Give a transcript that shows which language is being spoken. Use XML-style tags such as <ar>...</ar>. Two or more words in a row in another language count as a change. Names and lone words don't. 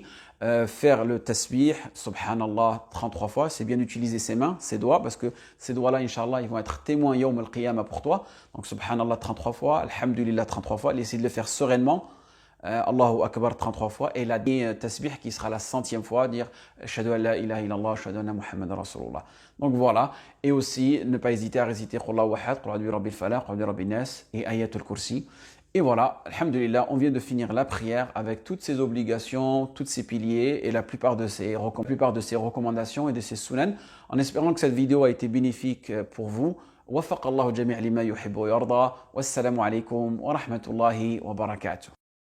<fr>Faire le tasbih, subhanallah, 33 fois. C'est bien d'utiliser ses mains, ses doigts, parce que ces doigts-là, inshallah, ils vont être témoins</fr> <ar>يوم القيامة</ar> <fr>pour toi. Donc subhanallah 33 fois, alhamdulillah 33 fois. Essayez de le faire sereinement.</fr> <ar>الله أكبر</ar> <fr>33 fois. Et la tasbih qui sera la 100e fois, dire</fr> <ar>أشهد أن لا إله إلا الله أشهد أن محمدا رسول الله.</ar> <fr>Donc voilà. Et aussi, ne pas hésiter à réciter Qul Allahu Ahad, Qul A'udhu bi Rabbil Falaq, Qul A'udhu bi Rabbin Nas et Ayatul Kursi. Et voilà, alhamdulillah, on vient de finir la prière avec toutes ses obligations, tous ses piliers et la plupart de ses recommandations et de ses sunan. En espérant que cette vidéo a été bénéfique pour vous.</fr> <ar>وفق الله الجميع لما يحب ويرضى والسلام عليكم ورحمة الله وبركاته</ar>